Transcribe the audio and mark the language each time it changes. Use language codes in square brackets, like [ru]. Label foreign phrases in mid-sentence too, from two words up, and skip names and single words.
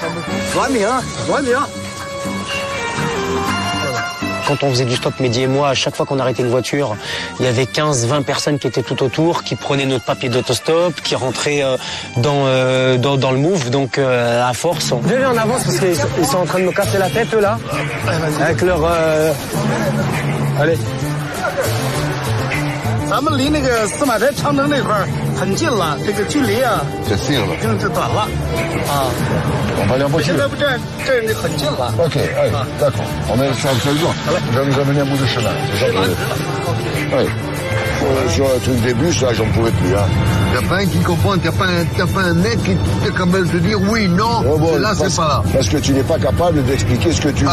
[fr] Quand on faisait du stop, Mehdi et moi, à chaque fois qu'on arrêtait une voiture, il y avait 15-20 personnes qui étaient tout autour, qui prenaient notre papier d'autostop, qui rentraient dans le move. Donc, à force, Venez en avance parce qu'ils sont en train de me casser la tête, eux, là. Avec leur... Allez. [zh] 咱们离那个司马台长城那块儿很近了，这个距离啊， [fr] C'est sûr. [zh] 已经就短了啊。 [fr] On va aller en [zh] 我 [fr] voiture. [zh] 现在不这就很近了。 [fr] Ok, allez, d'accord. On est sur le jour. Je vais nous amener un bout de chemin. C'est ça que... Oui. Sur le truc des bus, là, j'en pouvais plus. Hein. Il n'y a pas un qui comprend, t'as pas un mec qui est capable de te dire oui, non, là, c'est pas là. Parce que tu n'es pas capable d'expliquer ce que tu dis.